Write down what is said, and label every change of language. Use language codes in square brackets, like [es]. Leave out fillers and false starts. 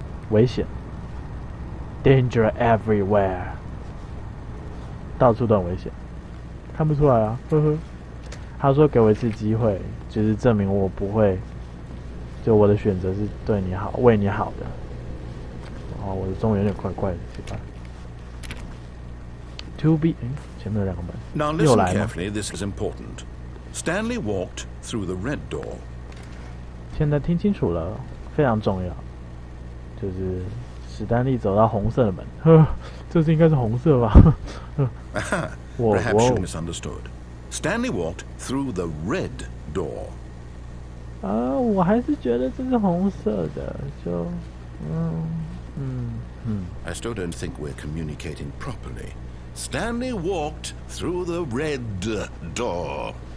[zh] 危险 ， [en] danger everywhere， [zh] 到处都很危险，看不出来啊，呵呵。他说给我一次机会，就是证明我不会，就我的选择是对你好，为你好的。哦，我的中文有点怪怪的，奇怪。 To be， 前面有两个门。 [en] Now listen carefully. This is important. Stanley walked through the red door. [zh] 现在听清楚了，非常重要。就是史丹利走到红色的门，这次应该是红色吧 [en] ？Perhaps you misunderstood. Stanley walked through the red door. [zh] 我还是觉得这是红色的，就 [en] I still don't think we're communicating properly. Stanley walked through the red door.